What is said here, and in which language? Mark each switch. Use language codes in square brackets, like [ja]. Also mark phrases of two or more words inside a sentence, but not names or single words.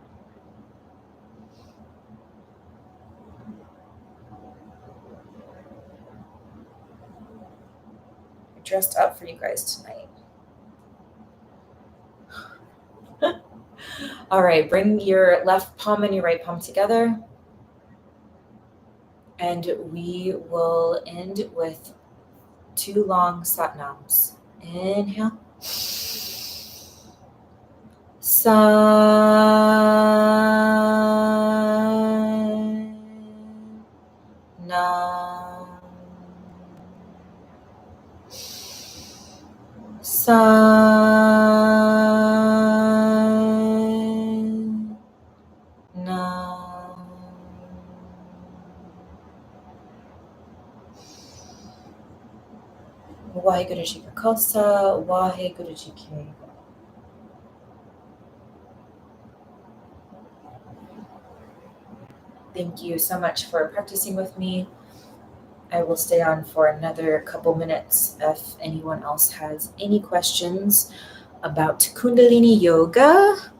[en] I dressed up for you guys tonight. All right, bring your left palm and your right palm together. And we will end with 2 long satnams. Inhale. San. [pa] ਨਾਮ। ਸਨ. ਨਾਮ। ਵਾਹਿਗੁਰੂ ਜੀ ਕਾ ਖ਼ਾਲਸਾ, ਵਾਹਿਗੁਰੂ ਜੀ ਕੀ ਫ਼ਤਹਿ. [en] Thank you so much for practicing with me. I will stay on for another couple minutes if anyone else has any questions about Kundalini Yoga.